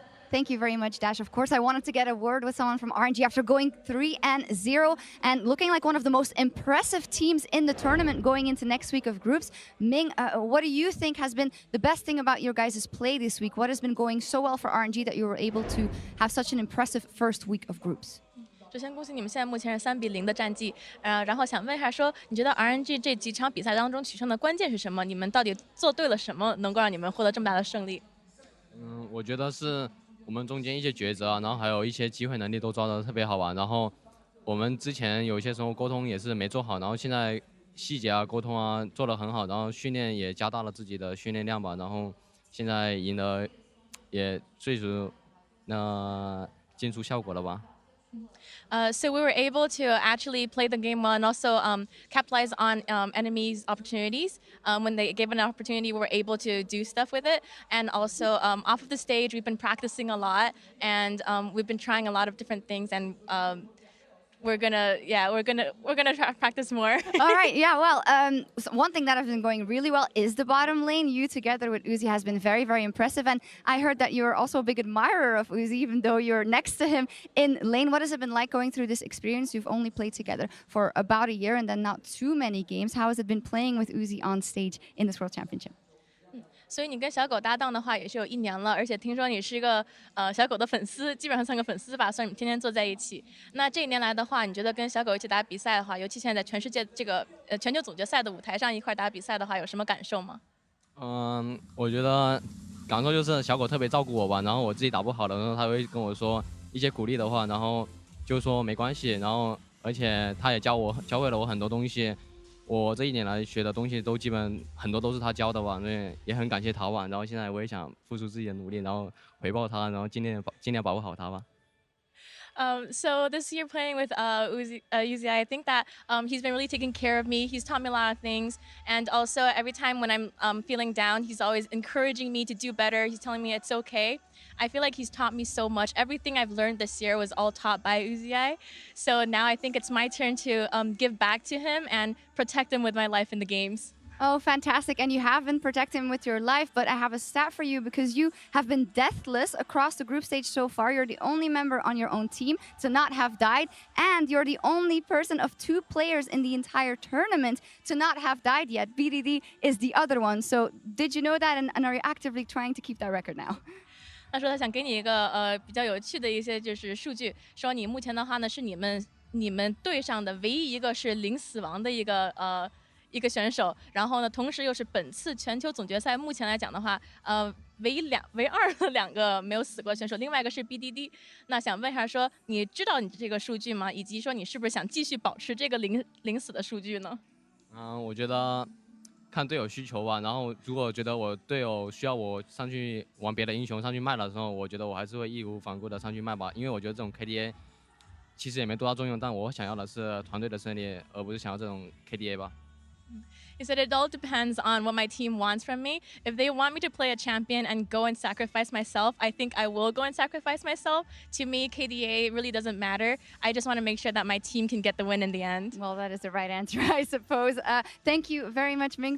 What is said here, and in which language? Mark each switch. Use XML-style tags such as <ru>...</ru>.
<en>Thank you very much, Dash. Of course, I wanted to get a word with someone from RNG after going 3-0 and looking like one of the most impressive teams in the tournament going into next week of groups. Ming, what do you think has been the best thing about your guys' play this week? What has been going so well for RNG that you were able to have such an impressive first week of groups?</en> <zh>首先恭喜你们现在目前是3比0的战绩，然后想问一下说，你觉得 RNG 这几场比赛当中取胜的关键是什么？你们到底做对了什么，能够让你们获得这么大的胜利？我觉得是我们中间一些抉择啊，然后还有一些机会能力都抓得特别好吧。然后我们之前有些时候沟通也是没做好，然后现在细节啊、沟通啊做得很好，然后训练也加大了自己的训练量吧。然后现在赢得也最终进出效果了吧。</zh> <en>So we were able to actually play the game well and also capitalize on enemies' opportunities. When they gave an opportunity, we were able to do stuff with it. And also off of the stage, we've been practicing a lot, and we've been trying a lot of different things. And we're gonna try to practice more. All right, yeah. Well, one thing that has been going really well is the bottom lane. You together with Uzi has been very, very impressive. And I heard that you're also a big admirer of Uzi, even though you're next to him in lane. What has it been like going through this experience? You've only played together for about a year and then not too many games. How has it been playing with Uzi on stage in this World Championship?</en> <zh>所以你跟小狗搭档的话也是有1年了，而且听说你是一个小狗的粉丝，基本上算个粉丝吧，所以你们天天坐在一起。那这1年来的话，你觉得跟小狗一起打比赛的话，尤其现在在全世界这个全球总决赛的舞台上一块打比赛的话，有什么感受吗？我觉得感受就是小狗特别照顾我吧，然后我自己打不好的时候，他会跟我说一些鼓励的话，然后就说没关系，然后而且他也教会了我很多东西，我这一年来学的东西都基本很多都是他教的吧，所以也很感谢他吧。然后现在我也想付出自己的努力，然后回报他，然后尽量保护好他吧。</zh> <en>So this year playing with Uzi, I think that he's been really taking care of me. He's taught me a lot of things. And also every time when I'm feeling down, he's always encouraging me to do better. He's telling me it's okay. I feel like he's taught me so much. Everything I've learned this year was all taught by Uzi. So now I think it's my turn to give back to him and protect him with my life in the games. Oh, fantastic. And you have been protecting him with your life, but I have a stat for you because you have been deathless across the group stage so far. You're the only member on your own team to not have died, and you're the only person of 2 players in the entire tournament to not have died yet. BDD is the other one. So did you know that, and are you actively trying to keep that record now?</en> <zh>他说他想给你一个比较有趣的一些就是数据，说你目前的话呢是你们队上的唯一一个是零死亡的一个选手，然后呢，同时又是本次全球总决赛目前来讲的话，唯二的2个没有死过选手，另外一个是 BDD。那想问一下说，你知道你这个数据吗？以及说你是不是想继续保持这个零死的数据呢？我觉得看队友需求吧。然后如果觉得我队友需要我上去玩别的英雄上去卖的时候，我觉得我还是会义无反顾的上去卖吧。因为我觉得这种 KDA 其实也没多大作用，但我想要的是团队的胜利，而不是想要这种 KDA 吧。</zh> <en>He said it all depends on what my team wants from me. If they want me to play a champion and go and sacrifice myself, I think I will go and sacrifice myself. To me, KDA really doesn't matter. I just want to make sure that my team can get the win in the end. Well, that is the right answer, I suppose. Thank you very much, Ming.</en>